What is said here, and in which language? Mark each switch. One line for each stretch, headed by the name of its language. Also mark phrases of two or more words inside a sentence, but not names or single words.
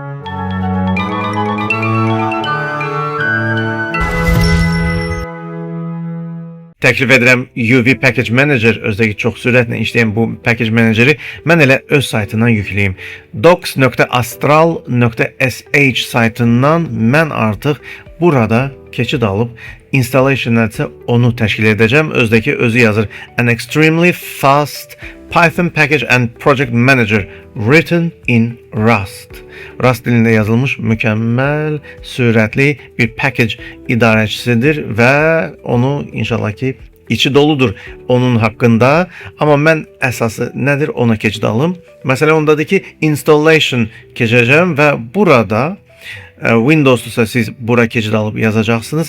Azerbaijani: Təklif edirəm UV Package Manager, özdəki çox sürətlə işləyən bu Package Manageri mən elə öz saytından yükləyim. docs.astral.sh saytından mən artıq burada keçid alıb installation'da onu təşkil edəcəm. Özdəki özü yazır.
English: An extremely fast Python Package and Project Manager written in Rust.
Azerbaijani: Rust dilində yazılmış mükəmməl, sürətli bir package idarəçisidir və onu inşallah ki içi doludur onun haqqında. Amma mən əsası nədir ona keçid alım. Məsələn ondadır ki installation keçəcəm və burada Windows'da siz bura keçid alıb yazacaqsınız.